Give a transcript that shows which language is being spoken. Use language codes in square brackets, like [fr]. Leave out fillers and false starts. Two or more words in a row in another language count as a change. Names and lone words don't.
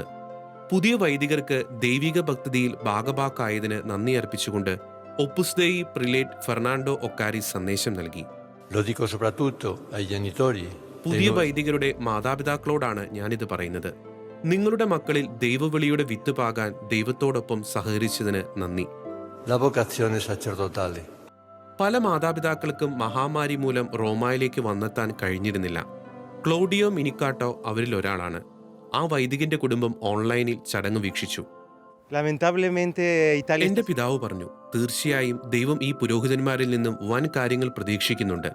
[ml] പുതിയ വൈദികർക്ക് ദൈവിക ഭക്തിയിൽ ഭാഗഭാക്കായതിന് നന്ദി അർപ്പിച്ചുകൊണ്ട് ഒപ്പുസ് ദെയി പ്രിലേറ്റ് ഫെർണാണ്ടോ ഒക്കാരി സന്ദേശം നൽകി. പുതിയ വൈദികരുടെ മാതാപിതാക്കളോടാണ് ഞാനിത് പറയുന്നത്. നിങ്ങളുടെ മക്കളിൽ ദൈവവിളിയുടെ വിത്ത് പാകാൻ ദൈവത്തോടൊപ്പം സഹകരിച്ചതിന് നന്ദി. [it] la vocazione sacerdotale. [ml] പല മാതാപിതാക്കൾക്കും മഹാമാരി മൂലം റോമായിലേക്ക് വന്നെത്താൻ കഴിഞ്ഞിരുന്നില്ല. ക്ലോഡിയോ മിനിക്കാട്ടോ അവരിൽ ഒരാളാണ്. ആ വൈദികന്റെ കുടുംബം ഓൺലൈനിൽ ചടങ്ങ് വീക്ഷിച്ചു. [es] Lamentablemente Italia [ml] എന്റെ പിതാവ് പറഞ്ഞു, തീർച്ചയായും ദൈവം ഈ പുരോഹിതന്മാരിൽ നിന്നും വൻ കാര്യങ്ങൾ പ്രതീക്ഷിക്കുന്നുണ്ട്.